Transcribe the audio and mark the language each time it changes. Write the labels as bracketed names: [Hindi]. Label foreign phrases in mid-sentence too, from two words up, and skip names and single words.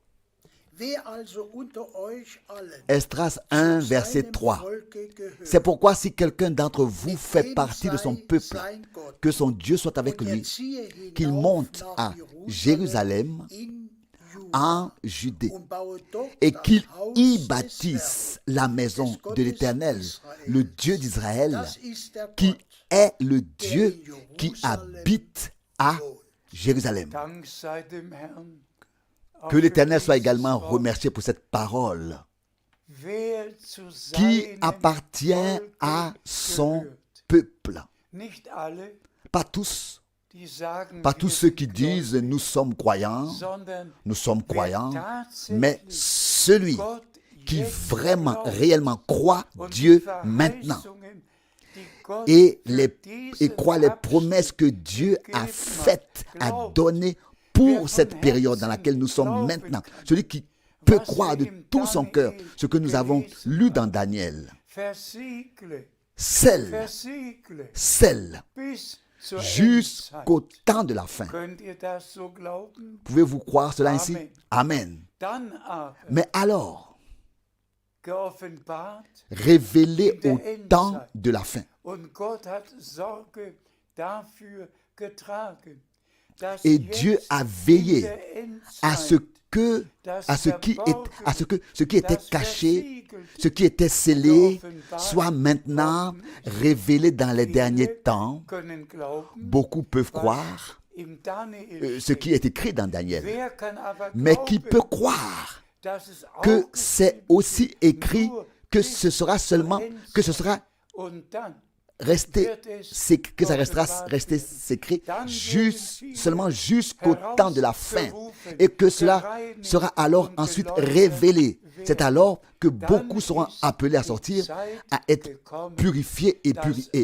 [French] Esdras 1, verset 3. C'est pourquoi si quelqu'un d'entre vous fait partie de son peuple, que son Dieu soit avec lui, qu'il monte à Jérusalem, en Judée [German] und baue dort [French] et [German] das [French] qu'il [German] Haus [French] y [German] des [French] bâtisse la maison [German] des Gottes [French] de l'Éternel, Israël. le Dieu d'Israël, [German] Das ist der [French] qui [German] Gott, [French] est le Dieu [German] in [French] qui [German] Jerusalem [French] habite à [German] wohnt. [French] Jérusalem. [German] Dank sei dem Herrn. Auch [French] Que [German] für [French] l'Éternel soit [German] dieses [French] également [German] Wort. [French] remercié pour cette parole [German] Wer zu [French] qui [German] seinem [French] appartient [German] Volke [French] à son [German] gehört. [French] peuple. [German] Nicht alle, [French] Pas tous, [German] die sagen, [French] pas [German] wir [French] tous ceux [German] sind [French] qui disent [German] gläubig, [French] nous sommes croyants, [German] sondern [French] nous sommes croyants, [German] tatsächlich [French] mais celui [German] Gott [French] qui [German] jetzt [French] vraiment, [German] glaubt [French] réellement croit [German] und die [French] Dieu maintenant [German] Verheißungen, die Gott [French] et, [German] für diesen [French] et croit les [German] Abschnitt [French] promesses que Dieu a faites, a données pour cette période dans laquelle nous sommes maintenant. Celui qui peut croire de tout son cœur ce que nous avons lu dans Daniel. [German] versiegle, [French] Celle [German] bis zur [French] jusqu'au [German] Endzeit. [French] temps de la fin. [German] Könnt ihr das so glauben? [French] Pouvez-vous croire cela ainsi? [German] Amen. [French] Amen. [German] Dann aber [French] Mais alors, [German] geoffenbart [French] révélé au temps de la fin. [German] und Gott hat Sorge dafür getragen, dass [French] Et Dieu [German] jetzt [French] a [German] in [French] veillé [German] der [French] à ce [German] Endzeit [French] que, [German] das [French] à ce qui était [German] das [French] caché, [German] versiegelt, [French] ce qui était scellé, soit maintenant révélé dans les derniers temps. [German] können glauben, [French] Beaucoup peuvent croire [German] im Daniel [French] ce qui est écrit dans Daniel. [German] Wer kann aber [French] Mais qui peut [German] glauben, [French] croire [German] dass es [French] que [German] auch [French] c'est aussi écrit que ce sera seulement, que ce sera [German] und dann [French] resté, que ça restera resté secret seulement jusqu'au temps de la fin et que cela sera alors ensuite révélé. C'est alors que beaucoup seront appelés à sortir, à être purifiés et purifiés.